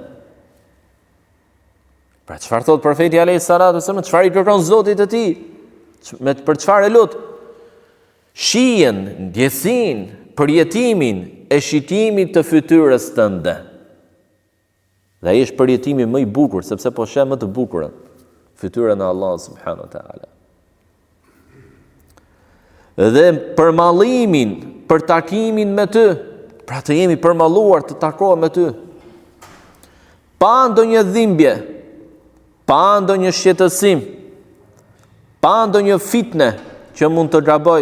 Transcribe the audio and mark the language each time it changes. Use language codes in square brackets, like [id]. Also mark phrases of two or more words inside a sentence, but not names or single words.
[sq] Pra çfarë thot profeti [ar] عليه الصلاة والسلام, [sq] çfarë i kërkon Zotit të tij? Për çfarë e lut? Shijen, ndjesin, përjetimin e shikimit të fytyrës tënde. Dhe ai është përjetimi më i bukur, sepse po sheh më të bukurën. Fytyrën e Allah [ar] سبحانه وتعالى. [sq] Dhe përmallimin, për takimin me ty, pra të jemi përmalluar të takohem me ty, pa ndonjë dhimbje, pa ndonjë shqetësim, pa ndonjë fitne që mund të gaboj.